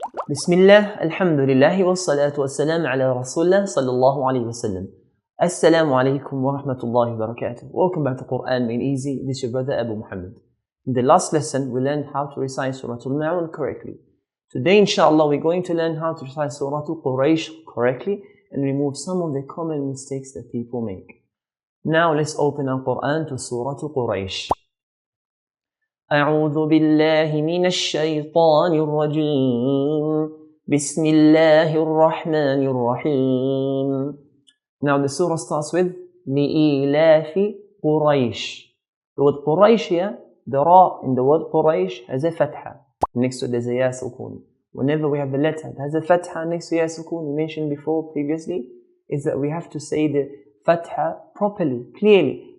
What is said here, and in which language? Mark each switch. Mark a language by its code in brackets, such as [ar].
[ar] بسم الله الحمد لله والصلاة والسلام على رسول الله صلى الله عليه وسلم. [en] Assalamu alaikum wa rahmatullahi wa barakatuh. Welcome back to Quran Made Easy. This is your brother Abu Muhammad. In the last lesson we learned how to recite Surah Al-Ma'un correctly. Today inshallah we're going to learn how to recite Surah Quraish correctly and remove some of the common mistakes that people make. Now let's open our Quran to Surah Quraish. [ar] أعوذ بالله من الشيطان الرجيم بسم الله الرحمن الرحيم. [en] Now the surah starts with [ar] لإيلاف قريش. [en] The word Quraish here, the ra in the word Quraish has a fatha. Next to it there's a ya sukun. Whenever we have the letter that has a fatha next to ya sukun, we mentioned before previously, is that we have to say the fatha properly, clearly.